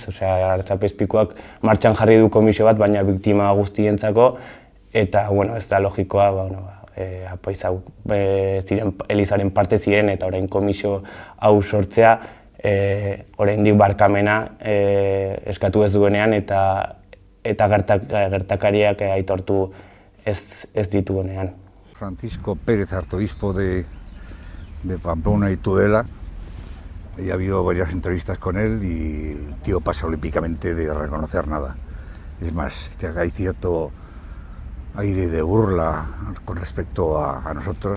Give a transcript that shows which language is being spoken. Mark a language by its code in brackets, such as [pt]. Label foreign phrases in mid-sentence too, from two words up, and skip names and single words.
[eu] Artzapezpikuak martxan jarri du komisio bat, baina biktima guztientzako, eta ez da logikoa, apaizak Elizaren parte ziren eta orain komisio hau sortzea, oraindik barkamena eskatu ez duenean eta gertakariak aitortu ez dituenean. [es] Francisco Pérez, arzobispo de Pamplona y Tudela, ya ha habido varias entrevistas con él y el tío pasa olímpicamente de reconocer nada. Es más, hay cierto aire de burla con respecto a nosotros.